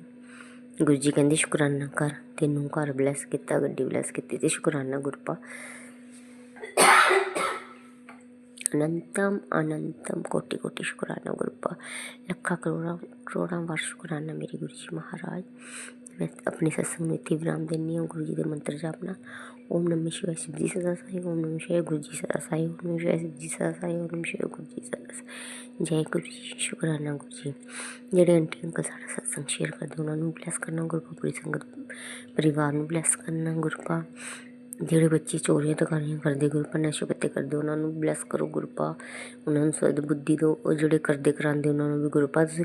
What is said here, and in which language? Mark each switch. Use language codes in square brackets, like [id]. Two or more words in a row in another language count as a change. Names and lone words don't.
[pa] ਗੁਰੂ ਜੀ ਕਹਿੰਦੇ ਸ਼ੁਕਰਾਨਾ ਕਰ, ਤੈਨੂੰ ਘਰ ਬਲੈਸ ਕੀਤਾ, ਗੱਡੀ ਬਲੈਸ ਕੀਤੀ, ਅਤੇ ਸ਼ੁਕਰਾਨਾ ਗੁਰਪਾ। ਅਨੰਤਮ ਅਨੰਤਮ ਕੋਟि ਕੋਟि ਸ਼ੁਕਰਾਨਾ ਗੁਰਪਾ। ਲੱਖਾਂ ਕਰੋੜਾਂ ਵਾਰ ਸ਼ੁਕਰਾਨਾ ਮੇਰੇ ਗੁਰੂ ਜੀ ਮਹਾਰਾਜ। ਮੈਂ ਆਪਣੇ ਸਤਸੰਗ ਨੂੰ ਇੱਥੇ ਵਿਰਾਮ ਦਿੰਦੀ ਹਾਂ ਗੁਰੂ ਜੀ ਦੇ ਮੰਤਰ ਜਾਪਣਾ। [hi] ओम नमः शिवाय। शिव जी सदा साई। ओम नमः शिवाय। गुरु जी सदा साई। ओम नमः शिवाय। शिव जी सदा साई। ओम नमः शिवाय। गुरु जी सदा साई। जय गुरु जी। शुकराना गुरु जी। [pa] ਜਿਹੜੇ ਆਂਟੀ ਅੰਕਲ ਸਾਡਾ ਸਤਸੰਗ ਸ਼ੇਅਰ ਕਰਦੇ ਉਹਨਾਂ ਨੂੰ ਬਲੈਸ ਕਰਨਾ ਗੁਰਪਾ। ਪੂਰੀ ਸੰਗਤ ਪਰਿਵਾਰ ਨੂੰ ਬਲੈਸ ਕਰਨਾ ਗੁਰਪਾ। ਜਿਹੜੇ ਬੱਚੇ ਚੋਰੀਆਂ ਤਕਾਰੀਆਂ ਕਰਦੇ ਗੁਰਪਾ, ਨਸ਼ੇ ਪੱਤੇ ਕਰਦੇ, ਉਹਨਾਂ ਨੂੰ ਬਲੈਸ ਕਰੋ ਗੁਰਪਾ। ਉਹਨਾਂ ਨੂੰ ਸਦ ਬੁੱਧੀ ਦਿਓ। ਉਹ ਜਿਹੜੇ ਕਰਦੇ ਕਰਾਉਂਦੇ ਉਹਨਾਂ ਨੂੰ ਵੀ ਗੁਰਪਾ।